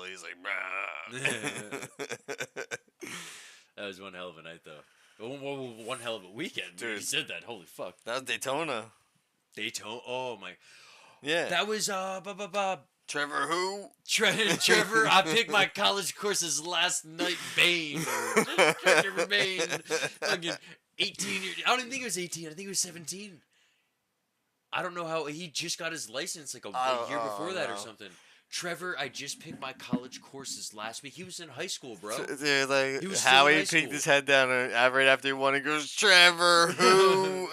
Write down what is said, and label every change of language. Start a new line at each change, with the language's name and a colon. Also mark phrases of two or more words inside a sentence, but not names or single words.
English: He's like, bruh. That was one hell of a night, though. One hell of a weekend. Dude, he said that. Holy fuck. That was Daytona. Daytona. Oh my. Yeah. That was Trevor who? Trevor. I picked my college courses last night. Bane. Trevor Bane. Fucking 18 years. I don't even think he was 18. I think he was 17. I don't know how he just got his license like a year before that or something. Trevor, I just picked my college courses last week. He was in high school, bro. Dude, like, He was Howie still in high picked school. his head down right after he won and goes, Trevor who?